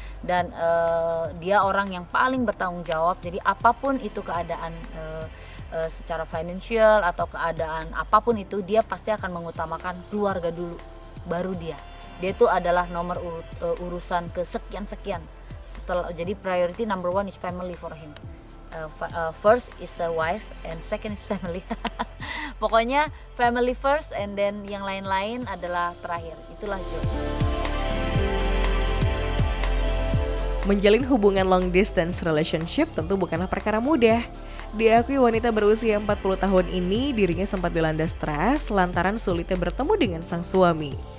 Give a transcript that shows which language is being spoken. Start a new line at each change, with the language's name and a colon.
Indonesian: Dan dia orang yang paling bertanggung jawab, jadi apapun itu keadaan secara financial atau keadaan apapun itu, dia pasti akan mengutamakan keluarga dulu, baru dia tuh adalah nomor urusan kesekian-sekian.
English: Jadi priority number one is family for him. First is a wife and second is family.
Indonesian: Pokoknya
English: family first, and then
Indonesian: yang lain-lain adalah terakhir. Itulah Joe. Menjalin hubungan long distance relationship tentu bukanlah perkara mudah. Diakui wanita berusia 40 tahun ini dirinya sempat dilanda stres lantaran sulitnya bertemu dengan sang suami.